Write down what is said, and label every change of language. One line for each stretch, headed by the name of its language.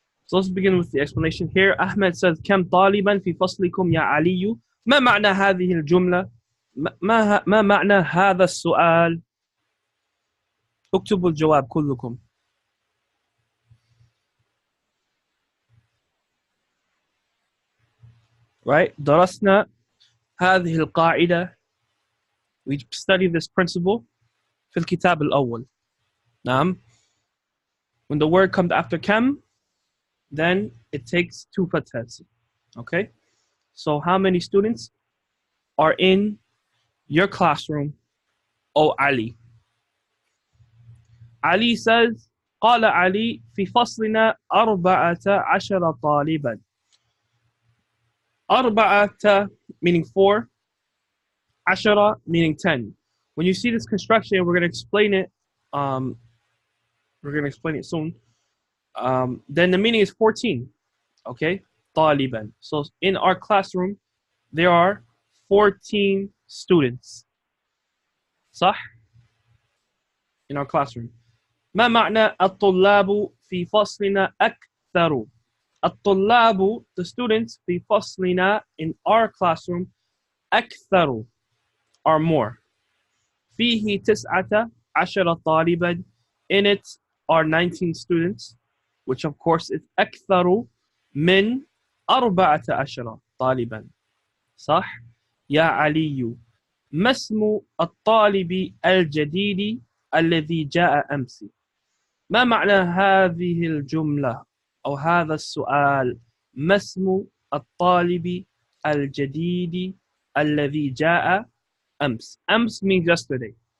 English: So let's begin with the explanation here. Ahmed says
Arabic: كم طالبا في فصلكم يا علي ما معنى هذه الجملة ما معنى هذا السؤال اكتبوا الجواب كلكم right درسنا هذه القاعدة
English: we studied this principle
Arabic: في الكتاب الأول نعم
English: When the word comes after kam, then it takes two fathas. Okay? So how many students are in your classroom, O Ali? Ali says,
Arabic: قال علي في فصلنا 14 طالبا.
English: أربعة meaning 4, عشرة meaning 10. When you see this construction, we're going to explain it. We're going to explain it soon. Then the meaning is 14. Okay? طالبا. So in our classroom, there are 14 students. صح? In our classroom.
Arabic: ما معنى الطلاب في فصلنا أكثر؟ الطلاب,
English: the students,
Arabic: في فصلنا,
English: in our classroom,
Arabic: أكثر,
English: are more.
Arabic: فيه
English: 19 طالبا, in it are 19 students, which of course is
Arabic: أكثر من 14 طالبا. صح؟ يا علي، ما اسم الطالب الجديد الذي جاء أمس؟ ما معنى هذه الجملة أو هذا السؤال؟ ما اسم الطالب الجديد الذي جاء أمس؟ أمس
English: means yesterday.